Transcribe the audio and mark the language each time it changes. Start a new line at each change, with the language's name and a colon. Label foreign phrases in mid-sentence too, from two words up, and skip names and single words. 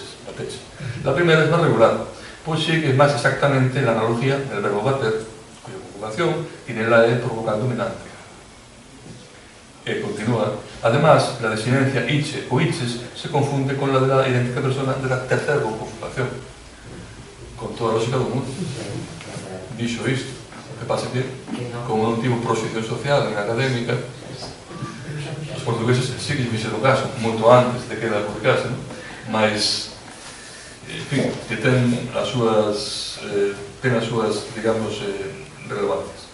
Spanish: La primera es más regular, pues sigue más exactamente la analogía del verbo bater, cuya conjugación tiene la E por vocal dominante. Continúa. Además, la desinencia iche o iches se confunde con la de la idéntica persona de la tercera conjugación.
Galician: Con toda a lógica do mundo. Dixo isto. O que pasa que, como non tivo proxección social en académica, os portugueses sí que fixeron caso, moito antes de que ela publicase, mas, en fin, que ten as súas, digamos, relevancias.